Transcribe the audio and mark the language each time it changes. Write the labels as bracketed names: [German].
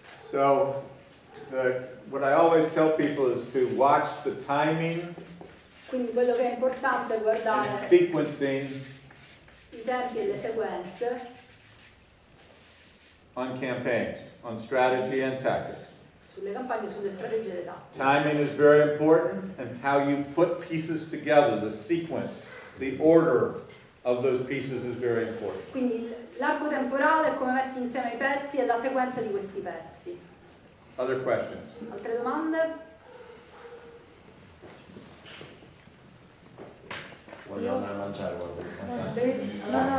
[English] So, what I always tell people is to watch the timing [Italian] Quindi quello che è importante è guardare [English] and sequencing [Italian] i tempi e le sequenze [English] on campaigns, on strategy and tactics. [Italian] sulle campagne, sulle strategie e le tattiche. [English] Timing is very important, and how you put pieces together, the sequence, the order of those pieces is very important. [Italian] Quindi l'arco temporale è come metti insieme i pezzi e la sequenza di questi pezzi. [English] Other questions? [Italian] Altre domande? Voglio andare a mangiare quando